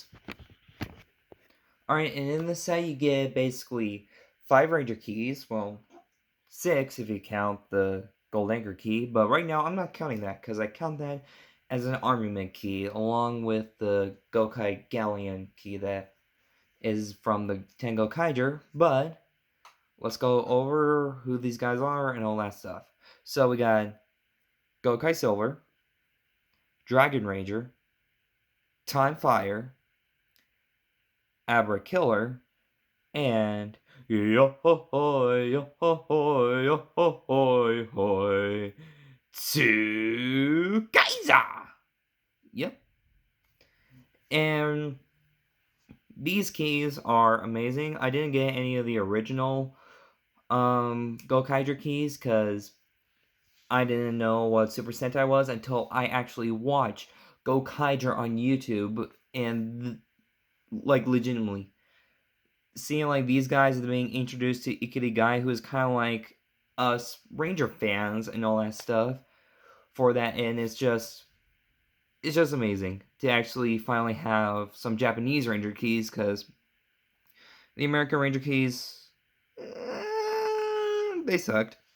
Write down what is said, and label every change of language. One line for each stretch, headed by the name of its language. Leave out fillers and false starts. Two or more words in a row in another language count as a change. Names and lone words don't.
English: Alright, and in this set you get basically 5 Ranger keys, well, 6 if you count the Gold Anchor key, but right now I'm not counting that, because I count that as an Armament key, along with the Gokai Galleon key that is from the Ten Gokaiger, but let's go over who these guys are and all that stuff. So we got Gokai Silver, Dragon Ranger, Time Fire, Abra Killer, and yo-ho-hoy, yo-ho-hoy, yo-ho-hoy, hoy, Tsukaiza! Yep. And these keys are amazing. I didn't get any of the original Gokaiger keys because I didn't know what Super Sentai was until I actually watched Gokaiger on YouTube, and legitimately seeing these guys being introduced to Ikari Guy, who is kind of like us Ranger fans and all that stuff for that, and it's just amazing to actually finally have some Japanese Ranger keys, because the American Ranger keys, they sucked.